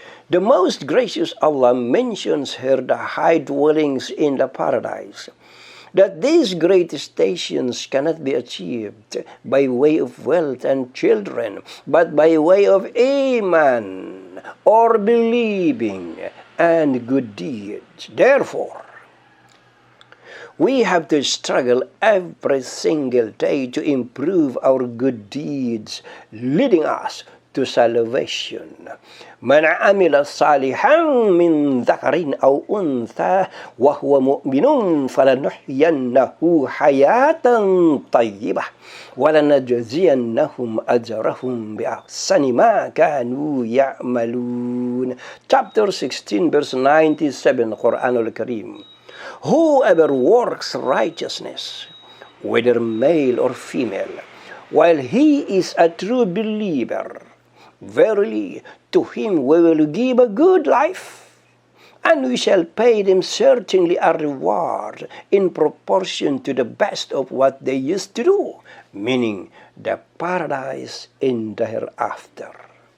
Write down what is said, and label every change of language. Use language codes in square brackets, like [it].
[en] The most gracious Allah mentions here the high dwellings in the paradise, that these great stations cannot be achieved by way of wealth and children, but by way of iman, or believing, and good deeds. Therefore, we have to struggle every single day to improve our good deeds, leading us to salvation. [ar] من عمل صالحا من ذكر أو أنثى وهو مؤمن فلنحيينه حياة طيبة ولنجزينهم أجرهم بأحسن ما كانوا يعملون. [en] Chapter 16 verse 97 Quran al-Karim. Whoever works righteousness, whether male or female, while he is a true believer, verily to him we will give a good life, and we shall pay them certainly a reward in proportion to the best of what they used to do, meaning the paradise in the hereafter.